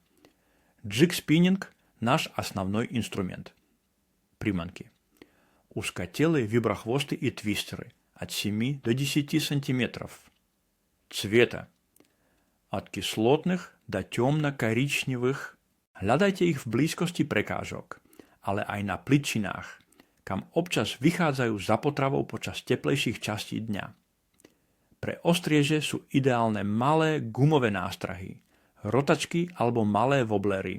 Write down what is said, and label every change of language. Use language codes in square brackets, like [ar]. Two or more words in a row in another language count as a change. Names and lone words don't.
[ru] Джиг-спиннинг – наш основной инструмент. Приманки. Узкотелые виброхвосты и твистеры от 7 до 10 см. Цвета. От кислотных до темно-коричневых. [sk] Hľadajte ich v blízkosti prekážok, ale aj na pličinách, kam občas vychádzajú za potravou počas teplejších častí dňa. Pre ostrieže sú ideálne malé gumové nástrahy, rotačky alebo malé woblery.